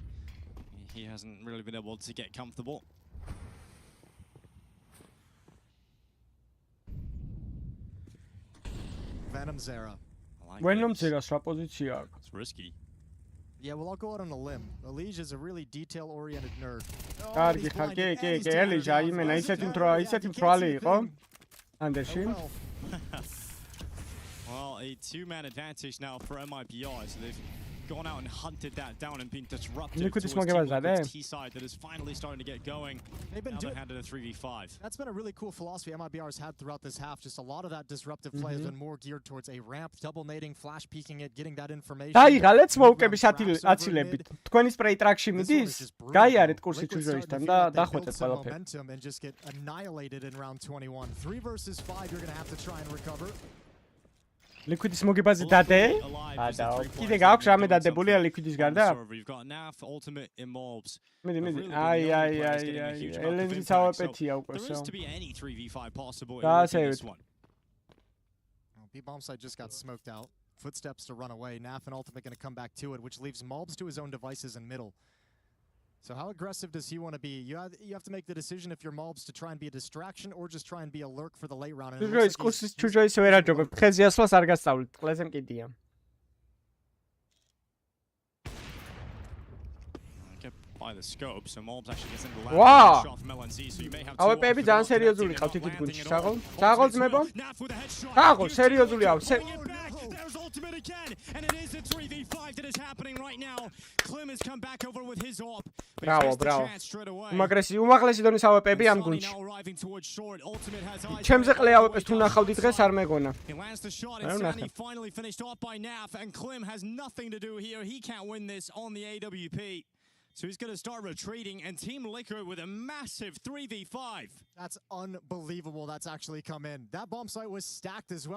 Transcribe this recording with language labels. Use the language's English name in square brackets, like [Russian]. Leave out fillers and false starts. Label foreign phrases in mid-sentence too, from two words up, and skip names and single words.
[English] He hasn't really been able to get comfortable. Venom Zera. Venom Zera's position. It's risky. Yeah, well, I'll go out on a limb. Elige is a really detail-oriented nerd. [Georgian] კარგი ხარ, კი, ელიშ, აი მე ისეთი მთვალი იყო. ანდერში. [English] Well, a 2-man advantage now for MIBR, so they've gone out and hunted that down and been disrupted towards Liquid's T side that is finally starting to get going. They've been handed a 3v5. That's been a really cool philosophy MIBR's had throughout this half. Just a lot of that disruptive play has been more geared towards a ramp, double nading, flash peeking it, getting that information. [Georgian] გაიღალეთ სმოუკების აცილებით. თქვენი სპრეი ტრაქში მიდის? გაიარეთ კურსი ჩუჟოისთან და დახვეწეთ ყველაფერი. [English] Momentum and just get annihilated in round 21. 3 versus 5, you're going to have to try and recover. [Georgian] Liquid's მოგებაზე დადე? ადაო. კიდე გაქვს რამე დადებულია Liquid's გარდა? მიდი. აი. ელენზი სავაპეთია უკვე სო. დაასევით. [English] B-bomb side just got smoked out. Footsteps to run away. Naf and Ultimate going to come back to it, which leaves Mobs to his own devices in middle. So how aggressive does he want to be? You have to make the decision if you're Mobs to try and be a distraction or just try and be a lurk for the late round. [Georgian] ჩუჟოის ვერ აჯობებ. ხეზე ასვლას არ გასწავლით. ყლეზე მკიდია. [English] By the scope, so Mobs actually gets into the last shot from LNZ, so you may have to [Georgian] ავეპები ძალიან სერიოზული ყავთ იქით გუნდში. საღოლ ძმებო? საღოლ სერიოზული აქვს. [English] There's Ultimate again, and it is a 3v5 that is happening right now. Klim has come back over with his op. Bravo. [Georgian] უმაღლესი დონის ავეპები ამ გუნდში. ჩემზე ყლე ავეპეს თუ ნახავდი დღეს არ მეგონა. [English] He lands the shot and he finally finished off by Naf, and Klim has nothing to do here. He can't win this on the AWP. So he's going to start retreating, and Team Liquid with a massive 3v5. That's unbelievable that's actually come in. That bomb site was stacked as well.